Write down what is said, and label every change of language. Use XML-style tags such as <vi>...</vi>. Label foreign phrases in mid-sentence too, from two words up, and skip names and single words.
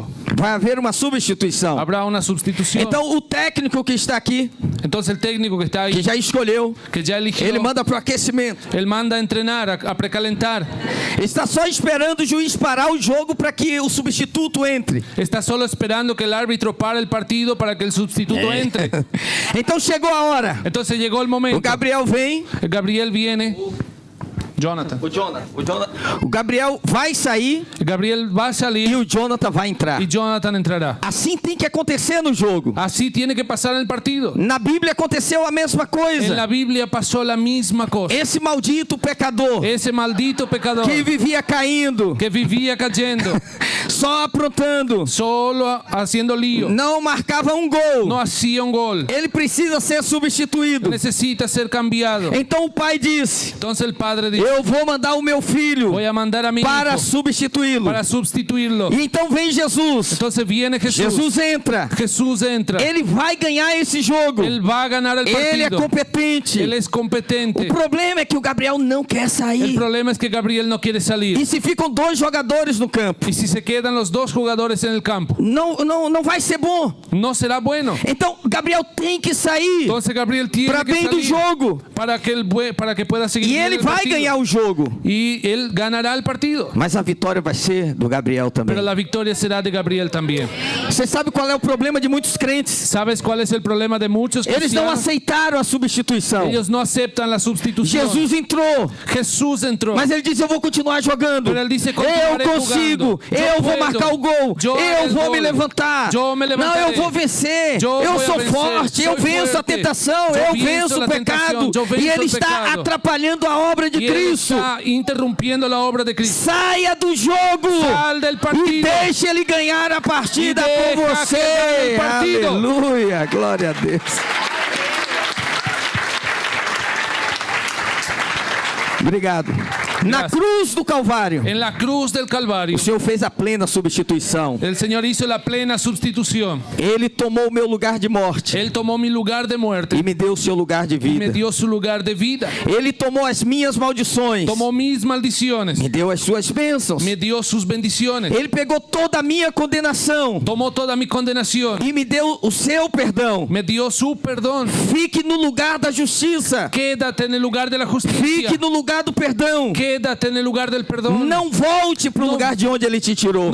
<pt>Vai haver uma substituição.</pt> <es>Habrá una sustitución.</es> <pt>Então o técnico que está aqui,</pt> <es>Entonces el técnico que está ahí,</es> <pt>que já escolheu,</pt> <es>que ya eligió,</es> <pt>ele manda pro aquecimento.</pt> <es>él manda a entrenar, a precalentar.</es> <pt>Está só esperando o juiz parar o jogo para que o substituto entre.</pt> <es>Está solo esperando que el árbitro pare el partido para que el sustituto entre.</es> <pt>Então chegou a hora.</pt> <es>Entonces llegó el</es> <pt>O</pt> <es>momento.</es> <pt>Gabriel vem.</pt> <es>Gabriel viene. Jonathan.</es> <pt>O Gabriel vai sair</pt> <es>Gabriel va a</es> <pt>e</pt> <es>salir</es> <pt>o Jonathan vai entrar.</pt> <es>y Jonathan entrará.</es> <pt>Assim tem que acontecer no jogo.</pt> <es>Así tiene que pasar en el partido.</es> <pt>Na Bíblia aconteceu a mesma</pt> <es>En</es> <pt>coisa.</pt> <es>la Biblia pasó la misma cosa.</es> <pt>Esse maldito pecador</pt> <es>Ese maldito pecador</es> <pt>que vivia caindo,</pt> <es>que vivía cayendo,</es> <pt>só aprontando,</pt> <es>solo haciendo lío,</es> <pt>não marcava um gol.</pt> <es>no hacía un gol.</es> <pt>Ele precisa ser substituído.</pt> <es>Necesita ser cambiado.</es> <pt>Então o pai disse:</pt> <es>Entonces el padre dice,</es> <pt>eu vou mandar o meu filho</pt> <es>voy a mandar a mi</es> <pt>para</pt> <es>hijo</es> <pt>substituí-lo.</pt> <es>para sustituirlo.</es> <pt>E então vem Jesus.</pt> <es>Entonces viene Jesús.</es> <pt>Jesus entra.</pt> <es>Jesús entra.</es> <pt>Ele vai ganhar esse jogo.</pt> <es>Él va a ganar el</es> <pt>Ele é</pt> <es>partido.</es> <pt>competente.</pt> <es>Él es competente.</es> <pt>O problema é que o Gabriel não quer</pt> <es>El</es> <pt>sair.</pt> <es>problema es que Gabriel no quiere salir.</es> <pt>E se ficam dois jogadores no campo,</pt> <es>Y si se quedan los dos jugadores en el campo,</es> <pt>não vai ser bom.</pt> <es>no será bueno.</es> <pt>Então Gabriel tem que sair</pt> <es>Entonces Gabriel tiene</es> <pt>para que bem do</pt> <es>salir</es> <pt>jogo.</pt> <es>para que pueda seguir</es> <pt>E</pt> <es>bien</es> <pt>ele</pt> <es>el</es> <pt>vai</pt> <es>partido.</es> <pt>ganhar o jogo.</pt> <es>Y él ganará el partido.</es> <pt>Mas a vitória vai ser do Gabriel também.</pt> <es>Pero la victoria será de Gabriel también.</es> <pt>Você sabe qual é o problema de muitos crentes?</pt> <es>¿Sabes cuál es el problema de muchos</es> <pt>Eles não</pt> <es>cristianos?</es> <pt>aceitaram a substituição.</pt> <es>Ellos no aceptan la sustitución.</es> <pt>Jesus entrou,</pt> <es>Jesús entró.</es> <pt>mas ele diz: eu vou continuar jogando.</pt> <es>Pero él dice,</es> <pt>Eu</pt> <es>continuaré</es> <pt>consigo.</pt> <es>jugando. Yo</es> <pt>Eu vou</pt> <es>puedo.</es> <pt>marcar o gol.</pt> <es>Yo haré</es> <pt>Eu</pt> <es>el</es> <pt>vou</pt> <es>gol.</es> <pt>me levantar.</pt> <es>Yo me</es> <pt>Não,</pt> <es>levantaré.</es> <pt>eu vou vencer.</pt> <es>Yo</es> <pt>Eu</pt> <es>voy a</es> <pt>sou</pt> <es>vencer.</es> <pt>forte. Eu</pt> <es>Soy</es> <pt>venço a</pt> <es>fuerte.</es> <pt>tentação.</pt> <es>Yo</es> <pt>Eu</pt> <es>venzo</es> <pt>venço</pt> <es>la</es> <pt>o pecado.</pt> <es>tentación. Yo venzo</es> <pt>E ele</pt> <es>el</es> <pt>está</pt> <es>pecado.</es> <pt>atrapalhando a obra de</pt> <es>Y él</es> <pt>Cristo.</pt> <es>está interrumpiendo la obra de Cristo.</es> <pt>Saia do jogo</pt> <es>Sal del</es> <pt>e</pt> <es>partido.</es> <pt>deixe ele ganhar a partida</pt> <es>E</es> <pt>com</pt> <es>deixa que ganhe</es> <pt>você.</pt> <es>o partido.</es> <pt>Aleluia, glória a Deus. Obrigado. Na Graças. cruz do Calvário,</pt> <es>En la cruz del Calvario,</es> <pt>o Senhor fez a plena substituição.</pt> <es>el Señor hizo la plena sustitución.</es> <pt>Ele tomou o meu lugar de morte</pt> <es>Él tomó mi lugar de muerte</es> <pt>e me deu o seu lugar de</pt> <es>y me</es> <pt>vida.</pt> <es>dio su lugar de vida.</es> <pt>Ele tomou as minhas maldições,</pt> <es>Tomó mis maldiciones,</es> <pt>me deu as suas bênçãos.</pt> <es>me dio sus bendiciones.</es> <pt>Ele pegou toda a minha condenação</pt> <es>Tomó toda mi condenación,</es> <pt>e me deu o seu perdão.</pt> <es>me dio su perdón.</es> <pt>Fique no lugar da justiça.</pt> <es>Quédate en el lugar de la justicia.</es> <pt>Fique no lugar do perdão.</pt> <es>Quédate en el lugar del perdón.</es> <pt>Não volte para o lugar de onde ele te tirou.</pt>